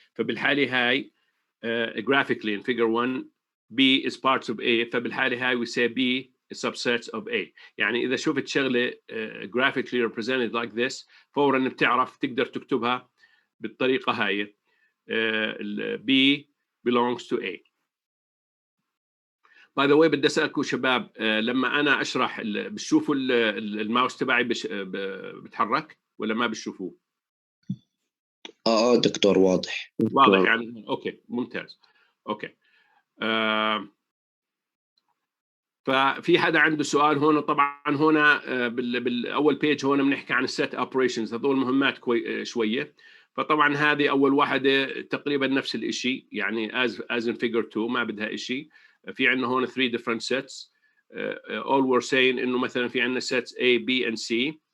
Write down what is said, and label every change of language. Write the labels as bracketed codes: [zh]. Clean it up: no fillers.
[ar] فبالحالة هاي [en] graphically in figure 1 B is parts of A، فبالحالة هاي we say B is subsets of A. [ar] يعني إذا شفت شغلة [en] graphically represented like this [ar] فورا بتعرف تقدر تكتبها بالطريقة هاي. [en] B belongs to A. By the way [ar] بدي أسألكم شباب، لما أنا أشرح بتشوفوا الماوس تبعي بتحرك ولا ما بتشوفوه؟ دكتور واضح واضح يعني. أوكي ممتاز. أوكي ففي حدا عنده سؤال هون؟ طبعا هنا بالاول بيج هون بنحكي عن السيت اوبريشنز، هذول مهمات شويه. فطبعا هذه اول واحده تقريبا نفس الشيء، يعني [en] as in figure 2 [ar] ما بدها شيء. في عندنا هون [en] 3 different sets. all we're saying [ar] انه مثلا في عندنا [en] sets A B and C.